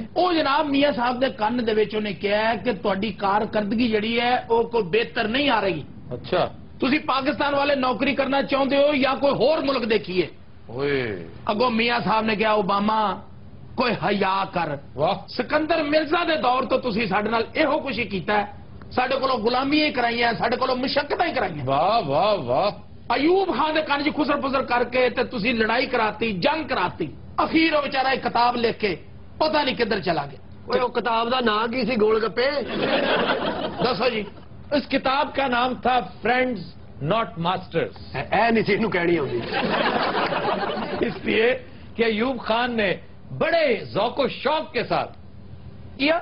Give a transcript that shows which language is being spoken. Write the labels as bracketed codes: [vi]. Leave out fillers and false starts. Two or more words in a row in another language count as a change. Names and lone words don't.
[pa] وہ جناب میاں صاحب دے کان دے وچ انہیں کہا ہے کہ تہاڈی کارکردگی جڑی ہے وہ کوئی بہتر نہیں آ رہی. [ur] اچھا [pa] تسی پاکستان والے نوکری کرنا چاہتے ہو یا کوئی اور ملک دیکھیے. اگوں میاں صاحب نے کہا اوباما کوئی حیا کر. [ur] واہ. [pa] سکندر مرزا دے دور تو تسی ساڈے نال ایہو کچھ ہی کیتا ہے. ساڈے کولوں غلامیاں کرائی ہیں ساڈے کولوں مشقتاں کرائی ہیں. [ur] واہ واہ واہ. [pa] ایوب خان دے کان چ خسر پسر کر کے تے تسی لڑائی کراتی جنگ کراتی. [ur] اخیر وہ بیچارہ ایک کتاب لکھ کے پتہ نہیں کدھر چلا گیا. [pa] وہ کتاب دا نام کی سی گول گپے؟ دسو جی. [ur] اس کتاب کا نام تھا فرینڈز ناٹ ماسٹرز. [pa] اے نہیں سی انہوں کہنی ہوندی. [ur] اس لیے کہ ایوب خان نے بڑے ذوق و شوق کے ساتھ کیا.